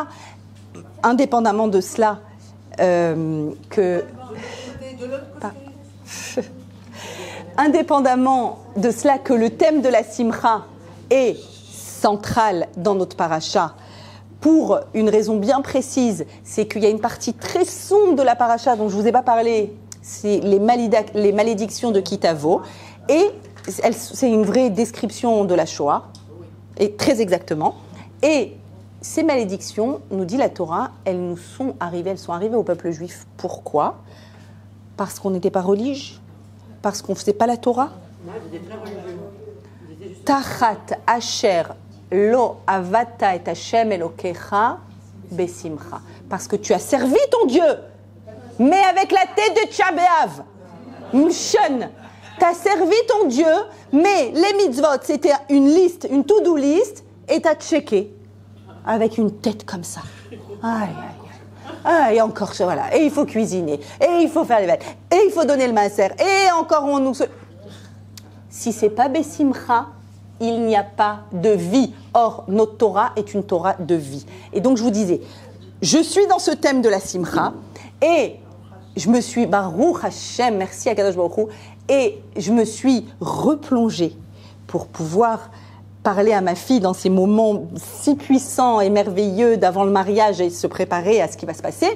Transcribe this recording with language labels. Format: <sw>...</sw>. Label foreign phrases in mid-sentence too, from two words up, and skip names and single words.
<fr>Indépendamment de cela, indépendamment de cela que le thème de la Simcha est central dans notre paracha, pour une raison bien précise, c'est qu'il y a une partie très sombre de la paracha dont je ne vous ai pas parlé, c'est les malédictions de Kitavo, et c'est une vraie description de la Shoah, et très exactement. Et ces malédictions, nous dit la Torah, elles sont arrivées au peuple juif. Pourquoi? Parce qu'on n'était pas religieux? Parce qu'on ne faisait pas la Torah?</fr> <he>תחת אשר לא עבדת את השם אלוקיך בשמחה.</he> <fr>Parce que tu as servi ton Dieu, mais avec la tête de Tcha B'Av. Mshon. Tu as servi ton Dieu, mais les mitzvot, c'était une liste, une</fr> <en>to-do list,</en> <fr>et tu as checké avec une tête comme ça. Aïe, aïe, aïe. Et encore, voilà. Et il faut cuisiner, et il faut faire les vêtements, et il faut donner le maaser, et encore on nous... Si c'est pas besimcha, il n'y a pas de vie. Or, notre Torah est une Torah de vie. Et donc, je vous disais, je suis dans ce thème de la Simcha, et je me suis,</fr> <he>ברוך השם,</he> <fr>merci à Kadosh Baruch Hu, et je me suis replongée pour pouvoir parler à ma fille dans ces moments si puissants et merveilleux d'avant le mariage et se préparer à ce qui va se passer.</fr>